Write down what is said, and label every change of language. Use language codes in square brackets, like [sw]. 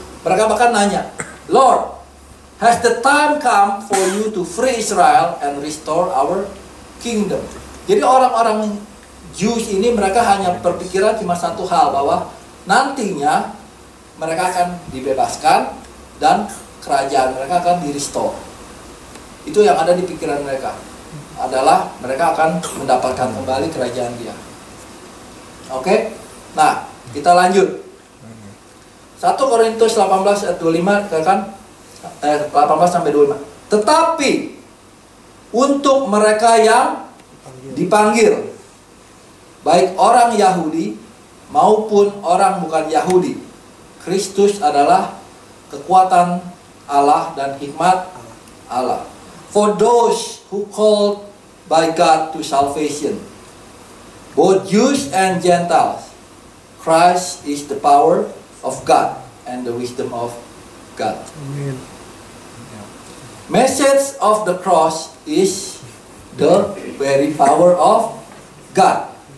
[id] Mereka bahkan nanya, [en] Lord, has the time come for you to free Israel and restore our kingdom? [id] Jadi orang-orang Jews ini mereka hanya berpikiran cuma satu hal, bahwa nantinya mereka akan dibebaskan dan kerajaan mereka akan di-restore. Itu yang ada di pikiran mereka, adalah mereka akan mendapatkan kembali kerajaan dia. Oke? Nah, kita lanjut. 1 Korintus 18 ayat 25 katakan 18 sampai 25. Tetapi untuk mereka yang dipanggil, baik orang Yahudi maupun orang bukan Yahudi, Kristus adalah kekuatan Allah dan hikmat Allah. [en] For those who called by God to salvation, both Jews and Gentiles, Christ is the power of God and the wisdom of God. Amen. Message of the cross is the very power of God.